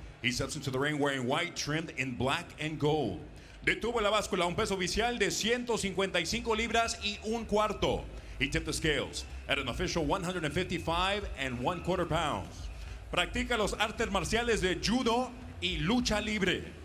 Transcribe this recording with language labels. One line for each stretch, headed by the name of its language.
English: He steps into the ring wearing white trimmed in black and gold.
Spanish: Detuvo la báscula un peso oficial de 155 libras y un cuarto.
English: He tipped the scales at an official 155 1/4 pounds.
Spanish: Practica los artes marciales de judo y lucha libre.